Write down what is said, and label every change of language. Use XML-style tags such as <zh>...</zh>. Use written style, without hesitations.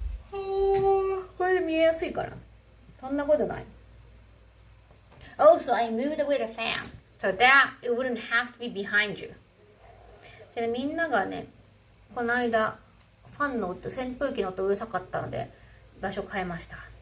<ja>これで見えやすいかなそんなことない。</ja> <en>Also, I moved with a fan. So that it wouldn't have to be behind you.</en> <ja>でみんながね、この間、ファンの音、扇風機の音うるさかったので、場所変えました。</ja>